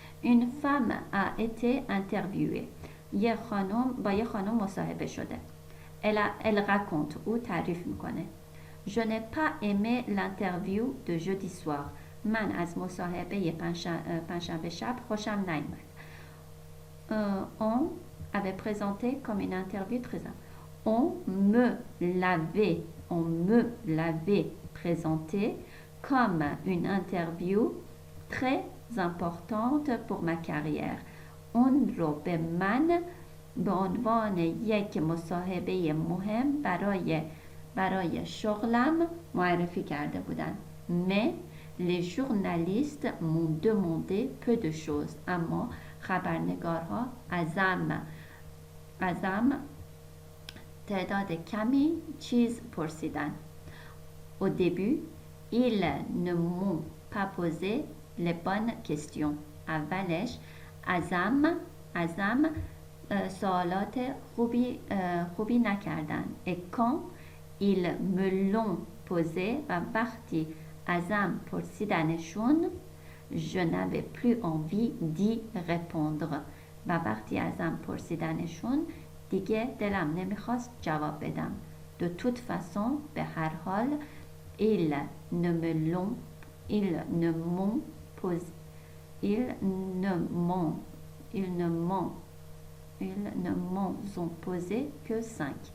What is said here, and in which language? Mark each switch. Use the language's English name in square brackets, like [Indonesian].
[French] Une femme a été interviewée. [Persian] یه خانم با یه خانم مصاحبه شده. [French] Elle raconte [Persian] او تعریف میکنه. [French] Je n'ai pas aimé l'interview de jeudi soir. [Persian] من از مصاحبه پنجشنبه شب خوشم نیامد. [French] On avait présenté comme une interview très importante. On me l'avait présenté comme une interview très importante pour ma carrière. [Persian] اون رو به من به عنوان یک مصاحبه مهم برای شغلم معرفی کرده بودن. [French] Mais les journalistes m'ont demandé peu de choses. [Persian] اما خبرنگارها ازم تعداد کمی چیز پرسیدن. [French] Au début, ils ne m'ont pas posé les bonnes questions. [Persian] اولش ازم سوالات خوبی نکردن. [French] Et quand ils me l'ont posé [Persian] و وقتی ازم پرسیدنشون [French] je n'avais plus envie d'y répondre [Persian] و وقتی ازم پرسیدنشون دیگه دلم نمیخواست جواب بدم. [French] De toute façon [Persian] به هر حال [French] ils ne m'ont posé que 5.